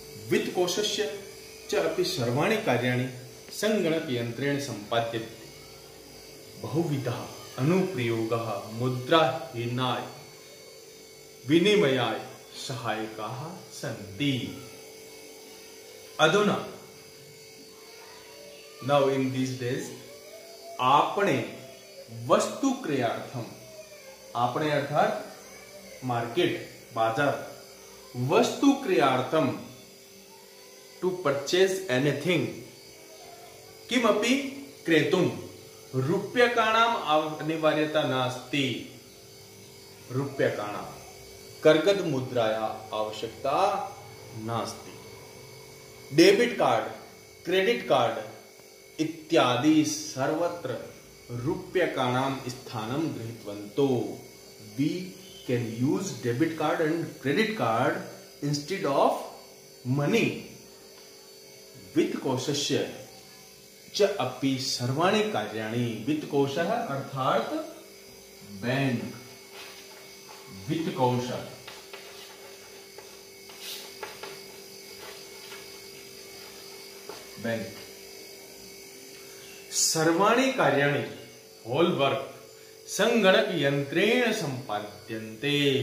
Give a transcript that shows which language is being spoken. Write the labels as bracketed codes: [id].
[sa] वित्तकोशस्य च अपि सर्वाणि कार्याणि संगणकयन्त्रेण सम्पाद्यन्ते। बहुविधः अनुप्रयोगः मुद्राहीनाय विनिमयाय सहायकाः सन्ति। अधुना [en] now in these days [sa] आपणे वस्तु क्रयार्थम, आपणे अर्थात मार्केट बाजार, वस्तु क्रयार्थम [en] to purchase anything [sa] किमपि क्रेतुम रूप्यकाणाम अनिवार्यता नास्ति। रूप्यकाणाम कर्गद मुद्राया आवश्यकता नास्ति। डेबिट कार्ड, क्रेडिट कार्ड इत्यादि सर्वत्र रूप्यकाणाम स्थानं गृहीतवन्तो। [en] We can use debit card and credit card instead of money. [sa] वित्तकोशस्य च अपि सर्वाणि कार्याणि। वित्तकोशः अर्थात बैंक, वित्तकोश बैंक। सर्वाणि कार्याणि [en] whole work [sa] संगणक यंत्रेण संपाद्यन्ते।